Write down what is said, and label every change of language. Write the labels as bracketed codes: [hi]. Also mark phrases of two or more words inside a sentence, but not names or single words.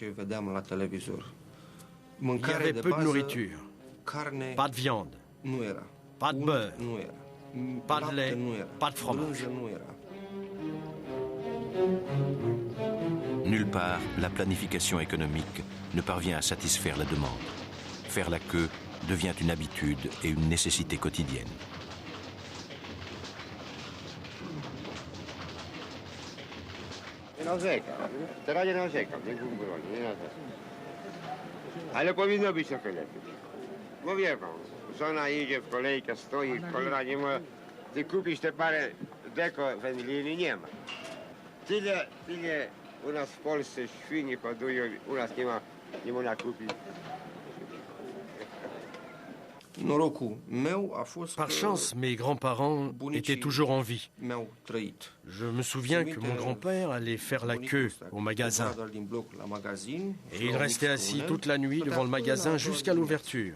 [fr] Il y avait peu de nourriture, pas de viande, pas de beurre, pas de lait, pas de fromage. Nulle part, la planification économique ne parvient à satisfaire la demande. Faire la queue devient une habitude et une nécessité quotidienne. [pl] Ale powinno być trochę lepiej. Bo wie pan, żona idzie w kolejkę, stoi, cholera nie ma. Ty kupisz te parę deko wędliny, nie ma. Tyle u nas w Polsce świnie hodują, u nas nie można kupić. [fr] Par chance, mes grands-parents étaient toujours en vie. Je me souviens que mon grand-père allait faire la queue au magasin. Et il restait assis toute la nuit devant le magasin jusqu'à l'ouverture.